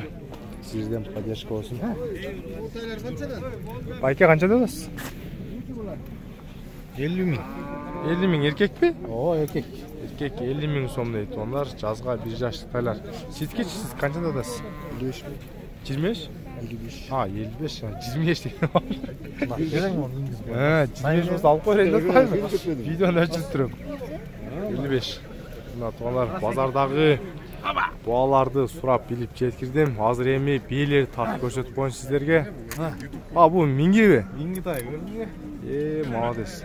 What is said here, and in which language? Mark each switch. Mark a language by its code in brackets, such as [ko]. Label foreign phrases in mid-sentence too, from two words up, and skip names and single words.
[ky] Сизден поддержка болсун. Байке канча дедиз? 50 миң. 50 миң эркекпи? О, эркек. Эркек 50 миң сом дейт тугандар. Жазга 1 жаштык тайлар. Сизге сиз канча дедиз? 55 миң. 25? 55. 55, 25 деген. Берең оны ингизбе. 25 болса алып коерейин деп атпаймынбы? Видеону өчүрүп туруп. 55. Мына тугандар базардагы буаларды сурап билип жеткирдим. Азыр эми бийлерди тартып көрсөтүп коеюн сиздерге. Бул миңгиби? Миңги тай көрдүңбү? Молодец.